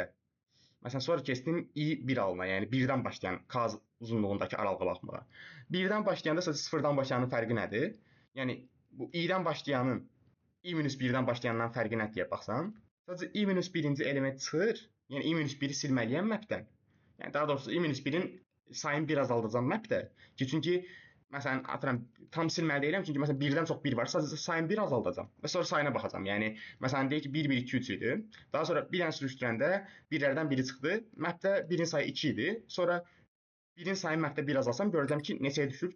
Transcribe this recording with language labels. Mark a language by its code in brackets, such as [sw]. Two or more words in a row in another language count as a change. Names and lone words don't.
[az] Məsələn, sonra keçdim i1 alına, yəni 1-dən başlayan k uzunluğundakı aralığa baxmağa. 1-dən başlayanda sadəcə sıfırdan başlayanın fərqi nədir? Yəni bu i-dən başlayanın i-1-dən başlayandan fərqi nədir deyə baxsam, sadəcə i-1-ci element çıxır, yəni i-1-i silməliyəm mapdən. Yəni daha doğrusu i-1-in sayını bir azaldacağam mapdə. Çünki məsələn atıram tam silməli deyiləm, çünki məsələn 1-dən çox 1 var, sadəcə sayını bir azaldacağam və sonra sayına baxacağam. Yəni məsələn deyək ki 1 1 2 3 idi. Daha sonra bir dənə sürüşdürəndə birlərdən biri çıxdı. Mapdə 1-in sayı 2 idi. Sonra 1-in sayını mapdə 1 azalsam görəcəm ki, neçəyə düşür?